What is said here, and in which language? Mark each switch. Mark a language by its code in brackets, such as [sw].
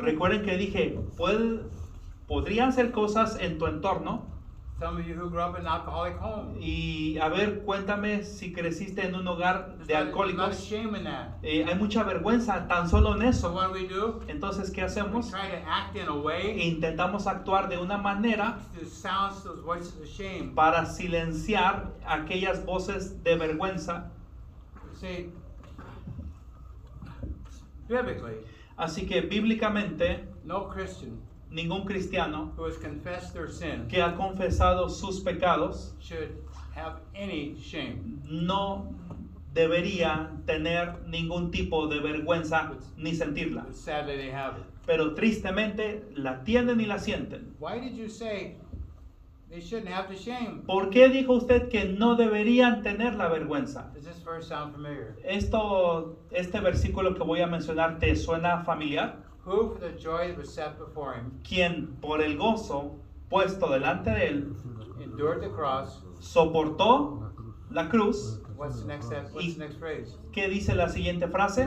[es] recuerden que dije, podrían ser cosas en tu entorno. [en] Some of you who grew up in an alcoholic home. [es] Y a ver, cuéntame si creciste en un hogar de [en] There's not a [es] alcohólicos. [en] shame in that. [es] Hay mucha vergüenza tan solo en [en] So [es] eso. [en] what do? [es] Entonces, ¿qué [en] We [es] hacemos? [en] try to act in a way [es] Intentamos actuar de una manera [en] to silence those voices of shame. [es] para silenciar aquellas voces de vergüenza. [en] See, biblically, [es] Así que bíblicamente, [en] no Christian [es] ningún cristiano [en] who has confessed their sin [es] que ha confesado sus pecados [en] should have any shame. [es] no debería tener ningún tipo de vergüenza ni sentirla. [en] But sadly, they have it. [es] Pero tristemente la tienen y la sienten. [en] Why did you say they shouldn't have the shame? [es] ¿Por qué dijo usted que no deberían tener la vergüenza? [en] Does this verse sound familiar? [es] Este versículo que voy a mencionar, ¿te suena familiar? [en] Who, for the joy that was set before him, [es] Quien por el gozo puesto delante de él [en] endured the cross. [es] soportó la cruz. [en] What's the next step? What's the next phrase? [es] ¿Qué dice la siguiente frase?